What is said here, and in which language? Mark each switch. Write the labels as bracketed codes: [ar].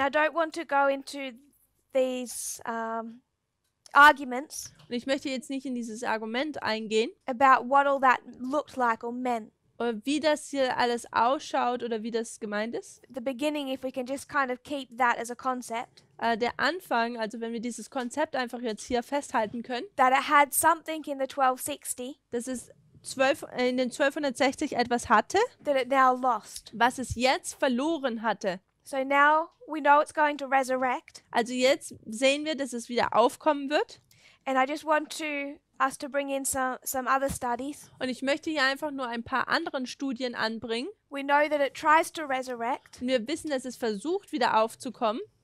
[en] And I don't want to go into these arguments [de] Und ich möchte jetzt nicht in dieses Argument eingehen, [en] about what all that looked like or meant. [de] wie das hier alles ausschaut oder wie das gemeint ist. [en] The beginning, if we can just kind of keep that as a concept, [de] Der Anfang, also wenn wir dieses Konzept einfach jetzt hier festhalten können, [en] that it had something in the 1260 [de] dass es in den 1260 etwas hatte, [en] that it now lost. [de] was es jetzt verloren hatte. [en] So now we know it's going to resurrect, [de] Also jetzt sehen wir, dass es wieder aufkommen wird. [en] and I just want us to bring in some other studies. [de] Und ich möchte hier einfach nur ein paar anderen Studien anbringen. [en] We know that it tries to resurrect [de] Und wir wissen, dass es versucht, wieder aufzukommen.